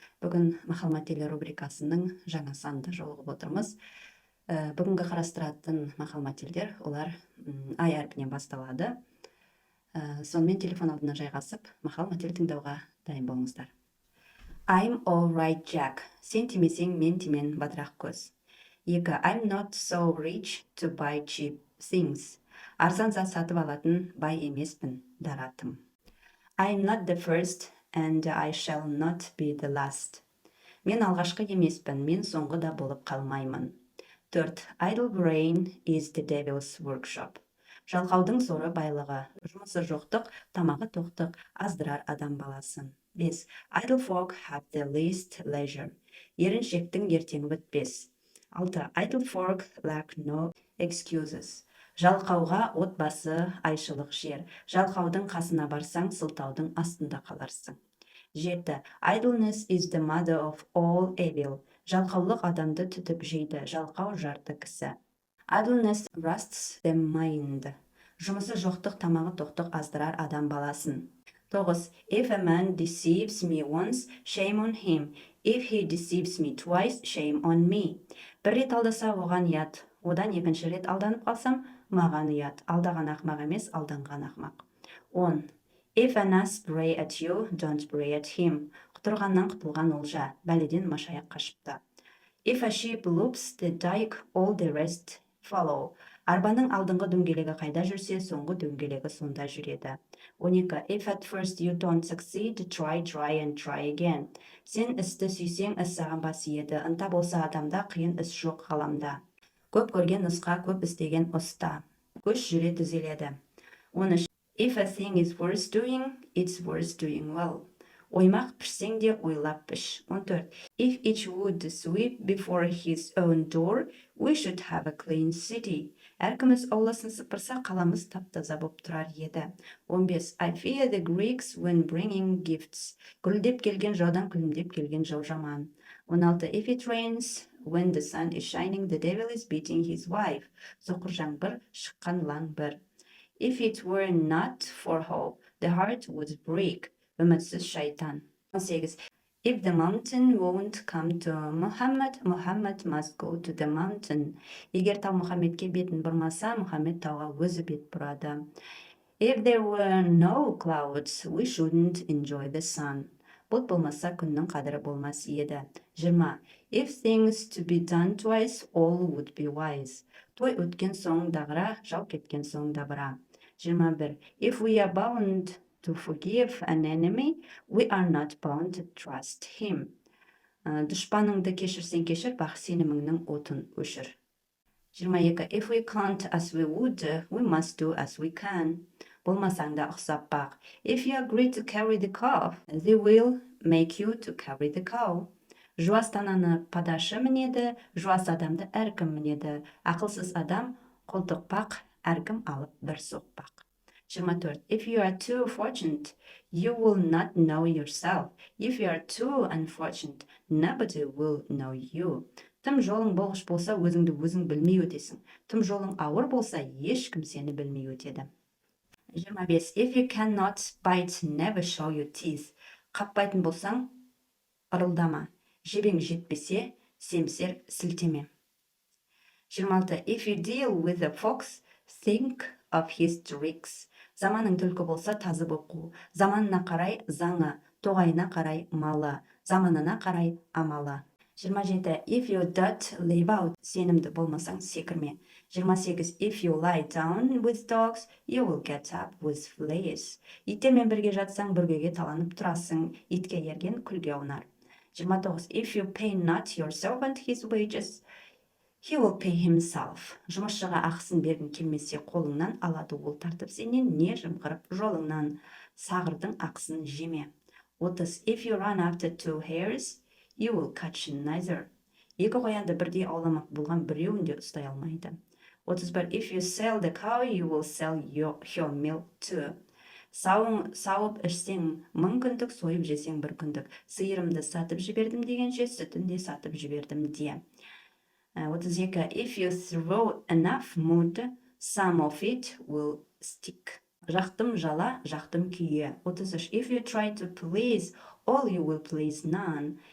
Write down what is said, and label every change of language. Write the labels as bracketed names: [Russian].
[Kazakh] Бүгін мақал мәтелі рубрикасының жаңа санында жолығып отырмыз. Бүгінгі қарастыратын мақал мәтелдер олар ай әрпінен басталады. Сонымен телефон алдына жайғасып, мақал мәтел тыңдауға дайын болыңыздар. [English] I'm all right, Jack. [Kazakh] Сен тимесең, мен тимен батырақ көз. 2. [English] I'm not so rich to buy cheap things. [Kazakh] Арзан зат сатып алатын бай емеспін, даратым. [English] I'm not the first and I shall not be the last. [Kazakh] Мен алғашқы емеспін, мен соңғы да болып қалмаймын. 4. [English] Idle brain is the devil's workshop. [Kazakh] Жалқаудың соры байлығы, жұмысы жоқтық, тамағы тоқтық, аздырар адам баласын. 5. [English] Idle folk have the least leisure. [Kazakh] Еріншектің ертеңі бітпес. 6. [English] Idle folk lack no excuses. [Kazakh] Жалқауға отбасы айшылық жер. Жалқаудың қасына барсаң, сылтаудың астында қаларсың. 7. [English] Idleness is the mother of all evil. [Kazakh] Жалқаулық адамды түтіп жейді, жалқау жарты кісі. [English] Idleness rusts the mind. [Kazakh] Жұмысы жоқтық, тамағы тоқтық аздырар адам баласын. 9. [English] If a man deceives me once, shame on him. If he deceives me twice, shame on me. [Kazakh] Бір рет алдаса, оған ұят. Одан екінші рет алданып қалсам, маған ұят. Алдаған ақмақ емес, алданған ақмақ. 10. [English] If an ass bray at you, don't bray at him. [Kazakh] Құтырғаннан құтылған олжа, бәледен машаяқ қашыпты. [English] If a sheep loops the dike, all the rest follow. [Kazakh] Арбаның алдыңғы дөңгелегі қайда жүрсе, соңғы дөңгелегі сонда жүреді. 12. [English] If at first you don't succeed, try and try again. [Kazakh] Сен істі сүйсең, іс саған бас иеді. Ынта болса адамда, қиын іс жоқ ғаламда. Көп көрген нұсқа, көп істеген ұста. Көш жүре түзеледі. 13. [English] If a thing is worth doing, it's worth doing well. [Kazakh] Оймақ пішсең де ойлап піш. 14. [English] If each would sweep before his own door, we should have a clean city. [Kazakh] Әркіміз ауласын сыпырса, қаламыз тап-таза боп тұрар еді. [English] 15. I fear the Greeks when bringing gifts. [Kazakh] Күлдеп келген жаудан күлімдеп келген жау жаман. 16. [English] If it rains when the sun is shining, the devil is beating his wife. [Kazakh] Соқыр жаңбыр, шыққан лаң бір. [English] If it were not for hope, the heart would break. [Kazakh] Үмітсіз шайтан. 18. [English] If the mountain won't come to Muhammad, Muhammad must go to the mountain. [Kazakh] Егер тау Мұхаммедке бетін бұрмаса, Мұхаммед тауға өзі бет бұрады. [English] If there were no clouds, we shouldn't enjoy the sun. [Kazakh] Бұлт болмаса, күннің қадірі болмас еді. 20. [English] If things to be done twice, all would be wise. [Kazakh] Той өткен соң дағыра, жау кеткен соң дабыра. 21. [English] If we are bound to forgive an enemy, we are not bound to trust him. [Kazakh] Дұшпаныңды кешірсең кешір, бақ сеніміңнің отын өшір. 22. [English] If we can't as we would, we must do as we can. [Kazakh] Болмасаң да ұқсап бақ. [English] If you agree to carry the calf, they will make you to carry the cow. [Kazakh] Жуас тананы падашы мінеді, жуас адамды әркім мінеді. Ақылсыз адам қолтықпақ, әркім алып бір соқпақ. 24. [English] If you are too fortunate, you will not know yourself. If you are too unfortunate, nobody will know you. [Kazakh] Тым жолың болғыш болса, өзіңді өзің білмей өтесің. Тым жолың ауыр болса, ешкім сені білмей өтеді. 25. [English] If you cannot bite, never show your teeth. [Kazakh] Қаппайтын болсаң, ырылдама. Жебең жетпесе, семсер сілтеме. 26. [English] If you deal with a fox, think of his tricks. [Kazakh] Заманың түлкі болса, тазы боп қу. Заманына қарай заңы, тоғайына қарай малы, заманына қарай амалы. 27. [English] If you don't leave out, [Kazakh] сенімді болмасаң секірме. [English] 28. If you lie down with dogs, you will get up with fleas. [Kazakh] Иттермен бірге жатсаң, бүргеге таланып тұрасың, итке ерген күлге аунар. 29. [English] If you pay not your servant his wages, he will pay himself. [Kazakh] Жұмысшыға ақысын бергің келмесе, қолыңнан алады ол тартып сенен, не жымқырып жолыңнан. Сағырдың ақысын жеме. 30. [English] If you run after two hares, you will catch neither. [Kazakh] Екі қоянды бірдей ауламақ болған біреуін де ұстай алмайды. 31. [English] If you sell the cow, you will sell your milk too. [Kazakh] Сауып ішсең мың күндік, сойып жесең бір күндік. Сиырымды сатып жібердім дегенше, сүтін де сатып жібердім де. [English] 32. If you throw enough mud, some of it will stick. [Kazakh] Жақтым жала, жақтым күйе. 33. [English] If you try to please all, you will please none.